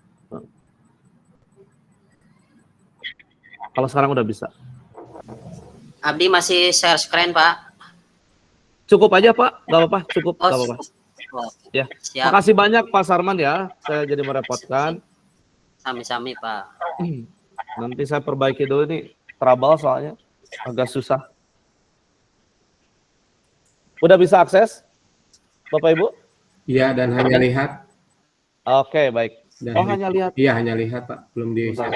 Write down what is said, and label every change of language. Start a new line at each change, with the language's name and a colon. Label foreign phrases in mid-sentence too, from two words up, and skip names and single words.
Indonesian: Kalau sekarang udah bisa. Abdi masih share screen, Pak. Cukup aja, Pak. Gak apa-apa, cukup. Oh, gak apa-apa. Ya. Siap. Makasih banyak, Pak Sarman ya. Saya jadi merepotkan. Sami-sami, Pak. Nanti saya perbaiki dulu nih. Trouble soalnya. Agak susah. Udah bisa akses, Bapak Ibu? Iya, dan hanya lihat. Oke, baik. Dan hanya lihat. Iya, hanya lihat, Pak. Belum di